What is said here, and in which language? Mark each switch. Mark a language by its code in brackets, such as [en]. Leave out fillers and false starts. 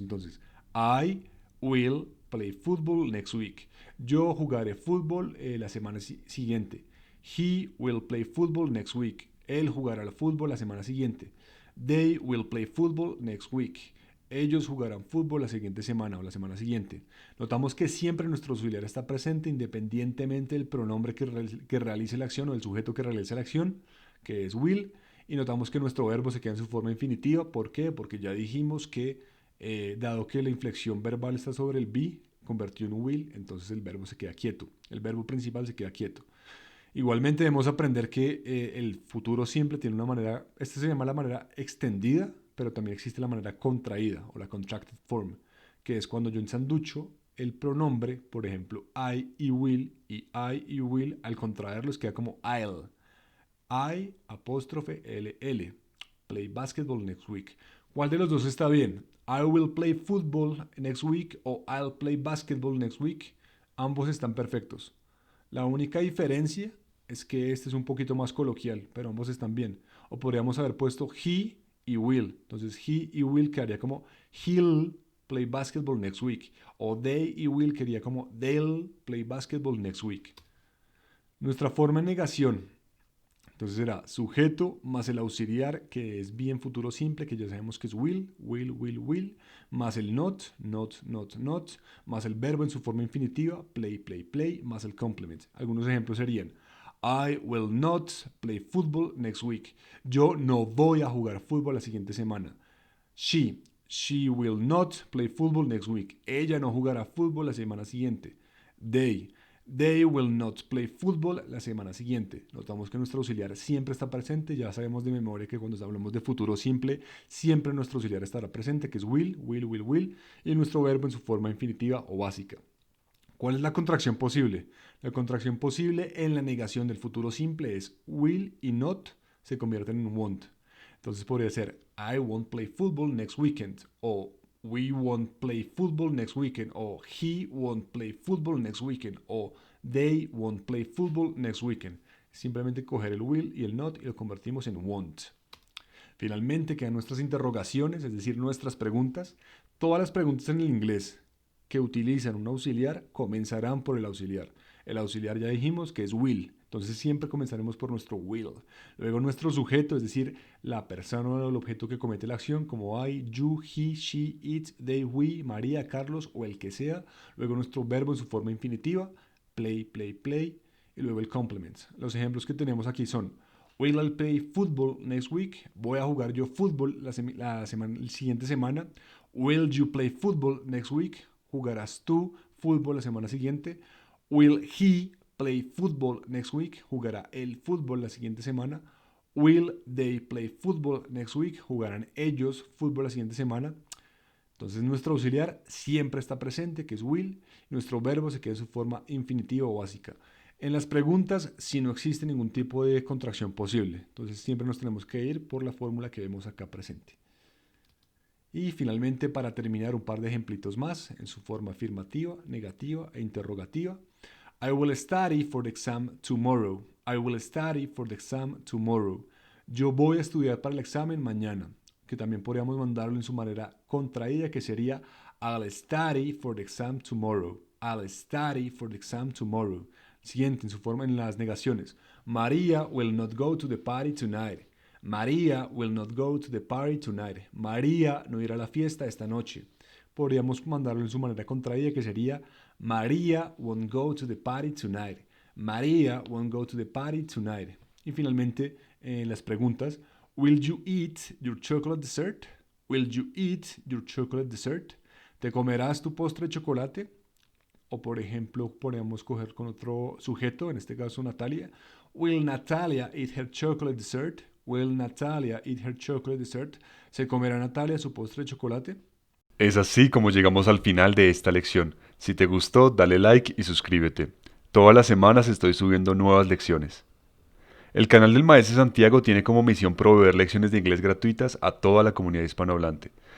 [es] Entonces, [en] I will play football next week. [es] Yo jugaré fútbol la semana siguiente. [en] He will play football next week. [es] Él jugará al fútbol la semana siguiente. [en] They will play football next week. [es] Ellos jugarán fútbol la siguiente semana o la semana siguiente. Notamos que siempre nuestro auxiliar está presente independientemente del pronombre que realice la acción o del sujeto que realice la acción, que es will. Y notamos que nuestro verbo se queda en su forma infinitiva. ¿Por qué? Porque ya dijimos que Dado que la inflexión verbal está sobre el be, convertido en un will, entonces el verbo se queda quieto. El verbo principal se queda quieto. Igualmente debemos aprender que el futuro simple tiene una manera, esta se llama la manera extendida, pero también existe la manera contraída o la contracted form, que es cuando yo ensanducho el pronombre, por ejemplo, I y will, al contraerlos queda como I'll. I apóstrofe LL. [en] Play basketball next week. [es] ¿Cuál de los dos está bien? [en] I will play football next week o I'll play basketball next week. [es] Ambos están perfectos. La única diferencia es que este es un poquito más coloquial, pero ambos están bien. O podríamos haber puesto he y will. Entonces he y will quedaría como [en] he'll play basketball next week. [es] O they y will quedaría como [en] they'll play basketball next week. [es] Nuestra forma de negación. Entonces será sujeto más el auxiliar, que es be en futuro simple, que ya sabemos que es will, más el not, más el verbo en su forma infinitiva, play, más el complement. Algunos ejemplos serían [en] I will not play football next week. [es] Yo no voy a jugar fútbol la siguiente semana. [en] She will not play football next week. [es] Ella no jugará fútbol la semana siguiente. [en] They will not play football [es] la semana siguiente. Notamos que nuestro auxiliar siempre está presente. Ya sabemos de memoria que cuando hablamos de futuro simple, siempre nuestro auxiliar estará presente, que es will, y nuestro verbo en su forma infinitiva o básica. ¿Cuál es la contracción posible? La contracción posible en la negación del futuro simple es will y not se convierten en won't. Entonces podría ser [en] I won't play football next weekend o we won't play football next weekend o he won't play football next weekend o they won't play football next weekend. [es] Simplemente coger el will y el not y lo convertimos en won't. Finalmente quedan nuestras interrogaciones, es decir, nuestras preguntas. Todas las preguntas en el inglés que utilizan un auxiliar comenzarán por el auxiliar. El auxiliar ya dijimos que es will. Entonces siempre comenzaremos por nuestro will. Luego nuestro sujeto, es decir, la persona o el objeto que comete la acción, como I, you, he, she, it, they, we, María, Carlos o el que sea. Luego nuestro verbo en su forma infinitiva, play. Y luego el complement. Los ejemplos que tenemos aquí son [en] Will I play football next week? [es] Voy a jugar yo fútbol la siguiente semana. [en] Will you play football next week? [es] ¿Jugarás tú fútbol la semana siguiente? [en] Will he play football next week? [es] ¿Jugará el fútbol la siguiente semana? [en] Will they play football next week? [es] ¿Jugarán ellos fútbol la siguiente semana? Entonces nuestro auxiliar siempre está presente, que es will, y nuestro verbo se queda en su forma infinitiva o básica. En las preguntas, si no existe ningún tipo de contracción posible, entonces siempre nos tenemos que ir por la fórmula que vemos acá presente. Y finalmente, para terminar, un par de ejemplitos más en su forma afirmativa, negativa e interrogativa. [en] I will study for the exam tomorrow. I will study for the exam tomorrow. [es] Yo voy a estudiar para el examen mañana, que también podríamos mandarlo en su manera contraída, que sería [en] I'll study for the exam tomorrow. I'll study for the exam tomorrow. [es] Siguiente, en su forma en las negaciones. [en] Maria will not go to the party tonight. Maria will not go to the party tonight. [es] María no irá a la fiesta esta noche. Podríamos mandarlo en su manera contraída, que sería [en] Maria won't go to the party tonight. Maria won't go to the party tonight. [es] Y finalmente, en las preguntas, [en] will you eat your chocolate dessert? Will you eat your chocolate dessert? [es] ¿Te comerás tu postre de chocolate? O por ejemplo, podemos coger con otro sujeto, en este caso Natalia. [en] Will Natalia eat her chocolate dessert? Will Natalia eat her chocolate dessert? [es] ¿Se comerá Natalia su postre de chocolate? Es así como llegamos al final de esta lección. Si te gustó, dale like y suscríbete. Todas las semanas estoy subiendo nuevas lecciones. El canal del Maestro Santiago tiene como misión proveer lecciones de inglés gratuitas a toda la comunidad hispanohablante.